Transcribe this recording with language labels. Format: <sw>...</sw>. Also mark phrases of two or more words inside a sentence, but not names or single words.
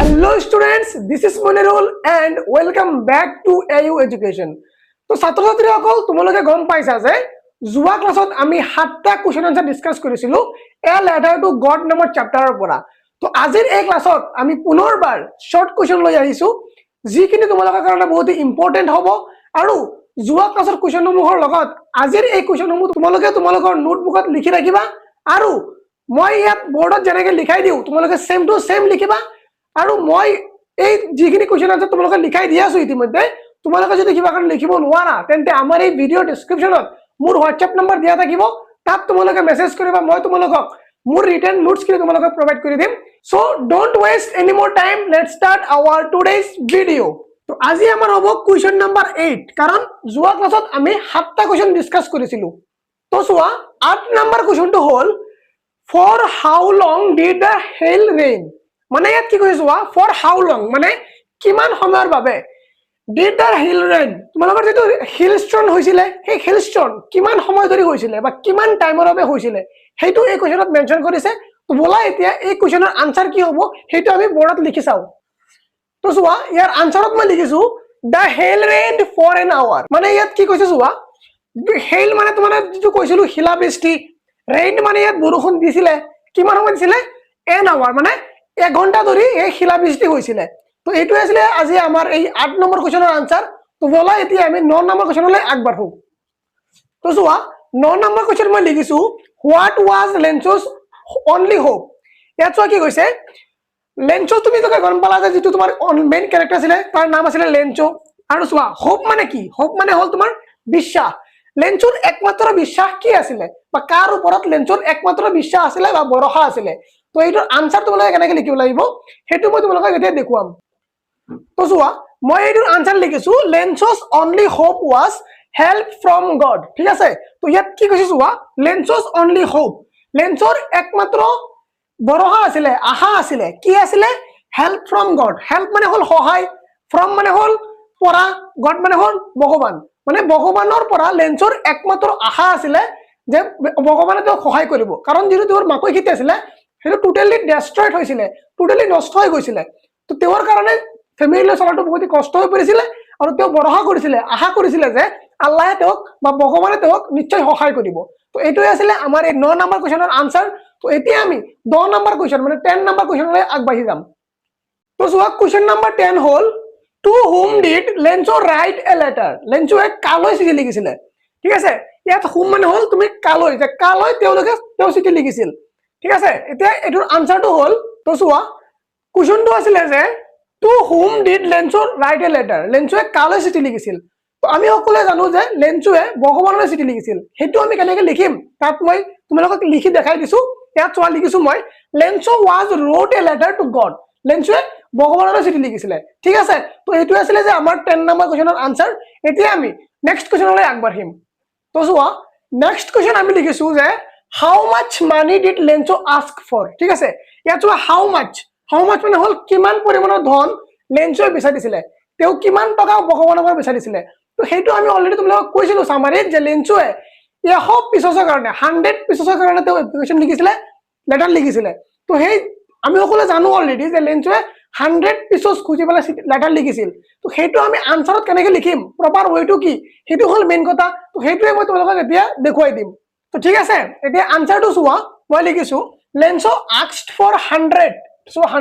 <en>Hello students, this is Monirul and welcome back to AU Education.</en> <as>তো ছাত্র ছাত্রীসকল তোমালোকে গম পাইছা যে জুৱা ক্লাছত আমি 7টা</as> <en>question answer</en> <as>ডিসকাস কৰিছিলো এ লেটাৰ টু গড নামৰ চেপ্টাৰৰ পৰা। তো আজিৰ এই ক্লাছত আমি পুনৰবাৰ</as> <en>short question</en> <as>লৈ আহিছো যিখিনি তোমালোকৰ কাৰণে বহুত ইম্পৰ্টেন্ট হ'ব আৰু জুৱা ক্লাছৰ কোৱেশ্চনসমূহৰ লগত আজিৰ এই কোৱেশ্চনসমূহ তোমালোকে তোমালোকৰ নোটবুকত লিখি ৰাখিবা আৰু মই ইয়াত বৰ্ডত যেনেকৈ লিখাই দিও তোমালোকে</as> <en>same to same</en> <as>লিখিবা আৰু মই এই যিখিনি কোৱেশ্চন আছে তোমালোকে লিখাই দিয়া আছো ইতিমধ্যে তোমালোকে যদি কিবা কাৰণ লিখিব নোৱাৰা তেন্তে আমাৰ এই</as> <en>video description</en> <as>মোৰ WhatsApp নম্বৰ দিয়া থাকিব তাত তোমালোকে মেসেজ কৰিবা মই তোমালোকক মোৰ</as> <en>written notes</en> <as>খিনি তোমালোকক প্ৰভাইড কৰি দিম</as> <en>so don't waste any more time let's start our today's video</en> <as>তো আজি আমাৰ হ'ব</as> <en>question number 8</en> <as>কাৰণ জুৱা ক্লাছত আমি 7টা কোৱেশ্চন ডিসকাস কৰিছিলো তো চোৱা 8 নম্বৰ কোৱেশ্চনটো হ'ল</as> <en>for how long did the hail rain</en> <as>মানে ইয়াত কি কৈছো</as> <en>for how long</en> <as>মানে কিমান সময়ৰ বাবে</as> <en>did the hail rain</en> <as>তোমালোকৰ যেটো hailstorm হৈছিলে সেই hailstorm কিমান সময় ধৰি হৈছিলে বা কিমান টাইমৰ বাবে হৈছিলে হেইটো এই কোৱেশ্চনত মেনশন কৰিছে তো বলা এতিয়া এই কোৱেশ্চনৰ আনসাৰ কি হ'ব হেইটো আমি বৰ্ডত লিখি চাও তো চোৱা ইয়াৰ আনসাৰত মই লিখিছো</as> <en>the hail rained for an hour</en> <as>মানে ইয়াত কি কৈছে চোৱা hail মানে তোমাৰ যেটো কৈছিলো শিলা বৃষ্টি rain মানে ইয়াত বৰষুণ দিছিলে কিমান সময় দিছিলে</as> <en>an hour</en> <as>মানে 1 ঘন্টা ধৰি এই শিলা বৃষ্টি হৈছিলে তো এইটো আছিল আজি আমাৰ এই 8 নম্বৰ কোৱেশ্চনৰ আনসাৰ তো বলা এতিয়া আমি 9 নম্বৰ কোৱেশ্চনলৈ আগবাঢ়ো তো চোৱা 9 নম্বৰ কোৱেশ্চন মই লিখিছো</as> <en>what was Lencho's only hope</en> <as>ইয়াত চোৱা কি কৈছে লেঞ্চো তুমি তো গম পালা যে যেটো তোমাৰ</as> <en>main character</en> <as>আছিল তাৰ নাম আছিল লেঞ্চো আৰু চোৱা হোপ মানে কি হোপ মানে হল তোমাৰ বিশ্বাস লেঞ্চোৰ একমাত্ৰ বিশ্বাস কি আছিল বা কাৰ ওপৰত লেঞ্চোৰ একমাত্ৰ বিশ্বাস আছিল বা ভৰসা আছিল তো এইটোৰ আনসাৰ তোমালোকে কেনেকৈ লিখিব লাগিব হেতু মই তোমালোকক এতিয়া দেখুৱাম তো চোৱা মই এইটোৰ আনসাৰ লিখিছো</as> <en>লেঞ্চো's only hope was help from God</en> <as>ঠিক আছে তো ইয়াত কি কৈছে চোৱা</as> <en>লেঞ্চো's only hope</en> <as>লেঞ্চোৰ একমাত্ৰ ভৰসা আছিল আশা আছিল কি আছিল</as> <en>help from God</en> <as>help মানে হল সহায় from মানে হল পৰা God মানে হল ভগৱান মানে ভগৱানৰ পৰা লেঞ্চোৰ একমাত্ৰ আশা আছিল যে ভগৱানে তেওঁক সহায় কৰিব কাৰণ যিটো তেওঁৰ মাকৈ খেতি আছিল হেটো</as> <en>totally destroyed</en> <as>হৈছিল টোটালি নষ্ট হৈ গৈছিল তো তেওঁৰ কাৰণে ফ্যামিলিলৈ চলাটো বহুত কষ্ট হৈ পৰিছিল আৰু তেওঁ ভৰসা কৰিছিল আশা কৰিছিল যে আল্লাহে তেওঁক বা ভগৱানে তেওঁক নিশ্চয় সহায় কৰিব তো এইটোই আছিল আমাৰ এই 9 নম্বৰ কোৱেশ্চনৰ আনসাৰ তো এতিয়া আমি 10 নম্বৰ কোৱেশ্চন মানে 10 নম্বৰ কোৱেশ্চনলৈ আগবাঢ়ি যাম তো চোৱা কোৱেশ্চন নম্বৰ 10 হ'ল</as> <en>to whom did Lencho write a letter</en> <as>লেঞ্চো এক কালৈ চিঠি লিখিছিল ঠিক আছে ইয়াত whom মানে হল তুমি কালৈ যে কালৈ তেওঁলোকে তেওঁ চিঠি লিখিছিল ঠিক আছে এতিয়া এটোৰ আনসাৰটো হল তো চোৱা কোৱেশ্চনটো আছিল যে</as> <en>to whom did Lencho write a letter</en> <as>লেঞ্চো এক কালৈ চিঠি লিখিছিল তো আমি সকলোৱে জানো যে লেঞ্চোৱে ভগৱানলৈ চিঠি লিখিছিল হেতু আমি কেনেকৈ লিখিম তাত মই তোমালোকক লিখি দেখাই দিছো ইয়াত চোৱা লিখিছো মই</as> <en>লেঞ্চো was wrote a letter to God</en> <as>লেঞ্চোৱে ভগৱানলৈ চিঠি লিখিছিল ঠিক আছে তো এইটো আছিল যে আমাৰ 10 নম্বৰ কোৱেশ্চনৰ আনসাৰ এতিয়া আমি</as> <en>next question</en> <as>আগবাঢ়িম তো চোৱা</as> <en>next question</en> <as>আমি লিখিছো যে</as> <en>how much money did Lencho ask</en> <as>for ঠিক আছে ইয়াত চোৱা</as> <en>how much</en> <as>মানে হল কিমান পৰিমাণৰ ধন লেঞ্চোৱে বিচাৰিছিল তেওঁ কিমান টকা ভগৱানৰ পৰা বিচাৰিছিল তো হেতু আমি অলৰেডি তোমালোকক কৈছিলো সামাৰিত যে লেঞ্চোৱে 100 পিছৰ কাৰণে 100 পিছৰ কাৰণে তেওঁ এপ্লিকেশন লিখিছিল লেটাৰ লিখিছিল তো হেই আমি সকলো জানো অলৰেডি যে লেঞ্চোৱে 100 পিছস খুজি পেলাই লেটাৰ লিখিছিল তো হেতু আমি আনসাৰত কেনেকৈ লিখিম</as> <en>proper way</en> <as>কি হেতু হল মেইন কথা তো হেতুৱে মই তোমালোকক এতিয়া দেখুৱাই দিম তো ঠিক আছে এতিয়া আনসাৰটো চোৱা মই লিখিছো লেঞ্চো</as> <en>asked for</en> <as>100 so</as>